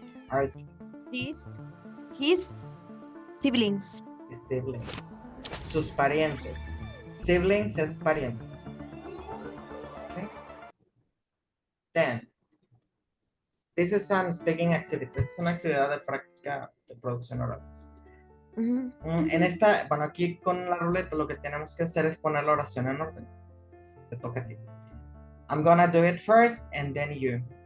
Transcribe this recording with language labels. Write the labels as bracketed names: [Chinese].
[English] are these his siblings? his siblings. [Spanish] Sus parientes. Siblings es parientes. Okay. [English] Then this is an speaking activity. [Spanish] Es una actividad de práctica de producción oral. En esta, bueno, aquí con la ruleta lo que tenemos que hacer es poner la oración en orden. Te toca a ti. [English] I'm gonna do it first and then you.